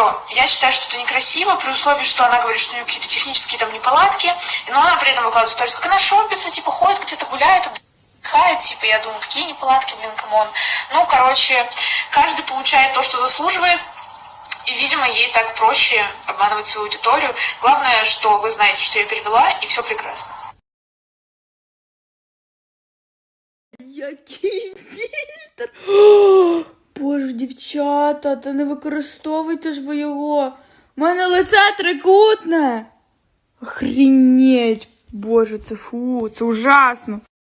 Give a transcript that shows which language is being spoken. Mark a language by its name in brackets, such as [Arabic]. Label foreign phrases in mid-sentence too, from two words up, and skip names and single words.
[Russian] Я считаю, что это некрасиво, при условии, что она говорит, что у нее какие-то технические там неполадки, но она при этом выкладывает сторис, как она шопится, типа, ходит где-то гуляет, отдыхает, типа, я думаю, какие неполадки, блин, камон. Ну, короче, каждый получает то, что заслуживает. И, видимо, ей так проще обманывать свою аудиторию. Главное, что вы знаете, что я перевела, и все прекрасно. [Ukrainian] Який фільтр? О, Боже, дівчата, та не використовуйте ж ви його. У мене лице трикутне. Охренеть. Боже, це фу, це ужасно.